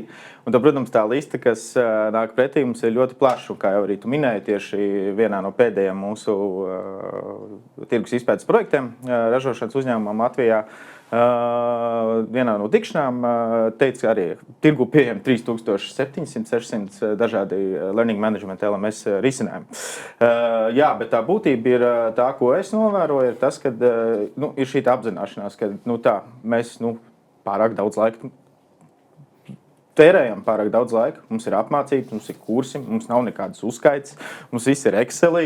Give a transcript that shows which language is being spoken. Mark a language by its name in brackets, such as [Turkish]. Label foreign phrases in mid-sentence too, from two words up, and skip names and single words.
[Latvian] Un tad, protams, tā lista, kas nāk pretī, mums ir ļoti plaša. Kā jau arī tu minēji, tieši vienā no pēdējiem mūsu tirgus izpētes projektiem ražošanas uzņēmumam Latvijā. Vienā no tikšanām teica, arī tirgu pieejami 3700-600 dažādi [English] learning management [Latvian] LMS risinājumi. Jā, bet tā būtība ir tā, ko es novēroju, ir tas, ka ir šī apzināšanās, ka mēs pārāk daudz laika tērējam, pārāk daudz laika. Mums ir apmācības, mums ir kursi, mums nav nekādas uzskaites, mums viss ir Excelī.